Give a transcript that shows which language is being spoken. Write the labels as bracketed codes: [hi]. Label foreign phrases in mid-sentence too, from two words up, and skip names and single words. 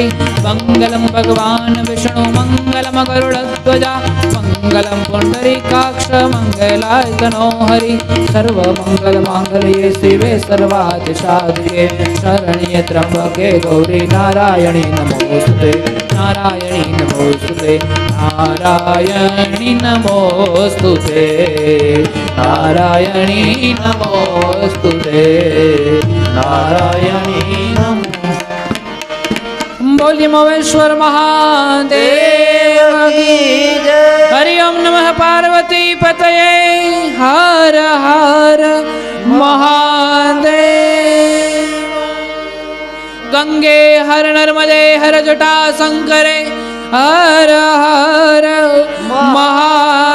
[sa] मङ्गलं भगवान् विष्णु मङ्गलं गरुडध्वजा मङ्गलं पुण्डरीकाक्ष मङ्गलाय तनो हरि सर्वमङ्गलमाङ्गल्ये शिवे सर्वादिसाधिके शरण्ये त्र्यम्बके गौरी नारायणी नमोस्तुते नारायणी नमोस्तुते नारायणी नमोस्तुते नारायणी नमोस्तुते નારાયણી નમો [hi] बोलिए महेश्वर महादेव की જય [sa] हरि ओम नमः पार्वती पतये हर हर महादेव गंगे हर नर्मदे हर जटा शंकरे हर हर महा